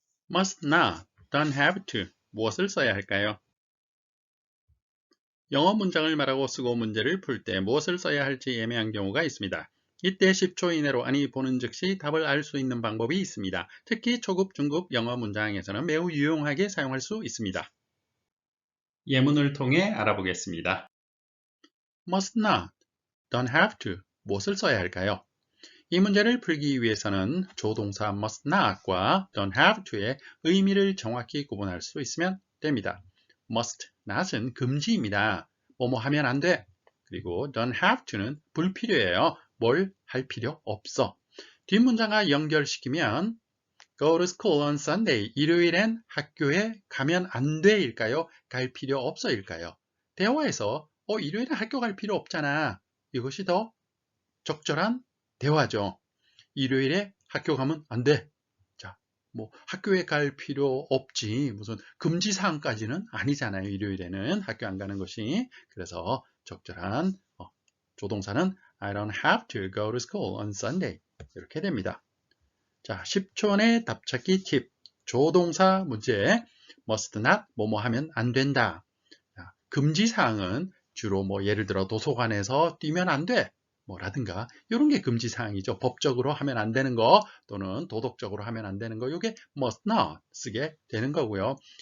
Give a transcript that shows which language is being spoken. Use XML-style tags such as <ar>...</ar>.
<en>must not, don't have to</en> <ko>무엇을 써야 할까요? 영어 문장을 말하고 쓰고 문제를 풀 때 무엇을 써야 할지 애매한 경우가 있습니다. 이때 10초 이내로 아니 보는 즉시 답을 알 수 있는 방법이 있습니다. 특히 초급, 중급 영어 문장에서는 매우 유용하게 사용할 수 있습니다. 예문을 통해 알아보겠습니다.</ko> <en>must not, don't have to</en> <ko>무엇을 써야 할까요? 이 문제를 풀기 위해서는 조동사 must not과 don't have to의 의미를 정확히 구분할 수 있으면 됩니다. must not은 금지입니다. 뭐뭐 하면 안 돼. 그리고 don't have to는 불필요해요. 뭘 할 필요 없어. 뒷문장과 연결시키면</ko> <en>go to school on Sunday.</en> <ko>일요일엔 학교에 가면 안 돼일까요? 갈 필요 없어일까요? 대화에서 일요일에 학교 갈 필요 없잖아. 이것이 더 적절한 대화죠. 일요일에 학교 가면 안 돼. 자, 뭐 학교에 갈 필요 없지. 무슨 금지 사항까지는 아니잖아요. 일요일에는 학교 안 가는 것이. 그래서 적절한 조동사는</ko> <en>I don't have to go to school on Sunday.</en> <ko>이렇게 됩니다. 자, 10초 내 답찾기 팁. 조동사 문제 must not 뭐뭐 하면 안 된다. 자, 금지 사항은 주로 예를 들어 도서관에서 뛰면 안 돼. 라든가 이런 게 금지 사항이죠. 법적으로 하면 안 되는 거 또는 도덕적으로 하면 안 되는 거 이게 must not 쓰게 되는 거고요.</ko>